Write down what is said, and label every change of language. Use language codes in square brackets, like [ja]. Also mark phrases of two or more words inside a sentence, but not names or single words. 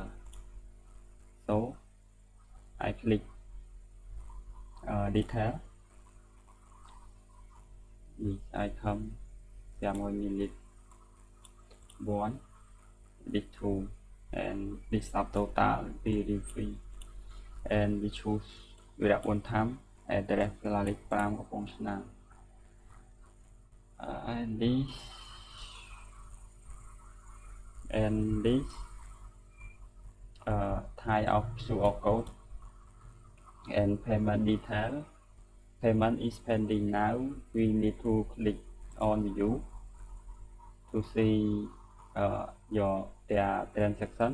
[en] So I click detail. This item 500ml 1, this 2, and this sub total period free, and we choose without one time address សាលាលេខ5កំពង់ឆ្នាំង and this type of QR code and payment detail. Payment is pending. Now we need to click on view to see their transaction.